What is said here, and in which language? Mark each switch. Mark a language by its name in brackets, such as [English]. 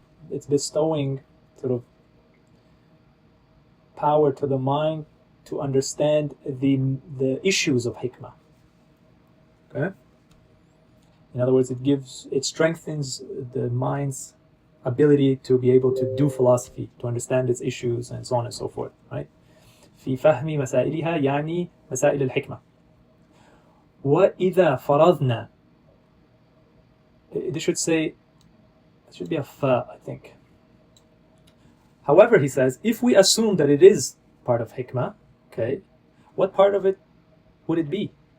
[English] it's bestowing sort of power to the mind to understand the issues of hikmah. Okay? In other words, it strengthens the mind's ability to be able to do philosophy, to understand its issues and so on and so forth. Right? [Arabic] في فهم مسائلها يعني مسائل الحكمة. وإذا فرضنا, [English] this should say, it should be a fa, I think. However, he says, if we assume that it is part of hikmah, okay, what part of it would it be?